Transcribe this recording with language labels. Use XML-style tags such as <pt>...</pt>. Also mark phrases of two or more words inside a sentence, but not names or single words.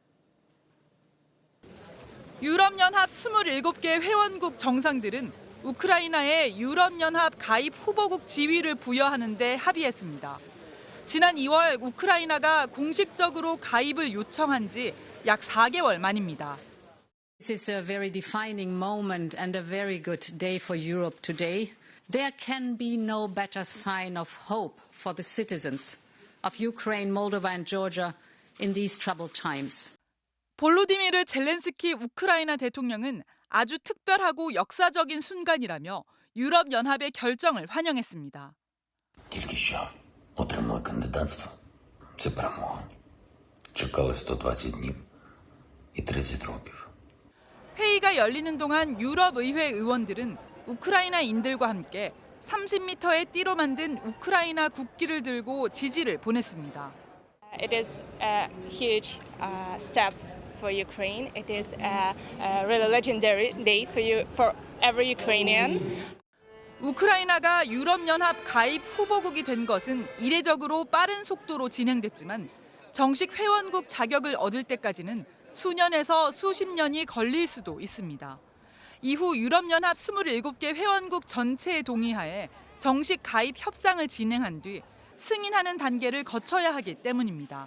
<ko>유럽연합 27개 회원국 정상들은 우크라이나에 유럽연합 가입 후보국 지위를 부여하는 데 합의했습니다. 지난 2월 우크라이나가 공식적으로 가입을 요청한 지 약 4개월 만입니다.</ko> <en>This is a very defining moment and a very good day for Europe today. There can be no better sign of hope for the citizens of Ukraine, Moldova and Georgia in these troubled times.</en> <ko>볼로디미르 젤렌스키 우크라이나 대통령은 아주 특별하고 역사적인 순간이라며 유럽연합의 결정을 환영했습니다.</ko> <uk>Тільки що отримали кандидатство. Це перемога. Чекали 120 днів і 30 років.</uk> <ko>회의가 열리는 동안 유럽의회 의원들은 우크라이나인들과 함께 30m의 띠로 만든 우크라이나 국기를 들고 지지를 보냈습니다.</ko> <en>It is a huge step for Ukraine. It is a really legendary day for every Ukrainian.</en> <ko>우크라이나가 유럽연합 가입 후보국이 된 것은 이례적으로 빠른 속도로 진행됐지만 정식 회원국 자격을 얻을 때까지는 수년에서 수십 년이 걸릴 수도 있습니다. 이후 유럽연합 27개 회원국 전체의 동의하에 정식 가입 협상을 진행한 뒤 승인하는 단계를 거쳐야 하기 때문입니다.</ko>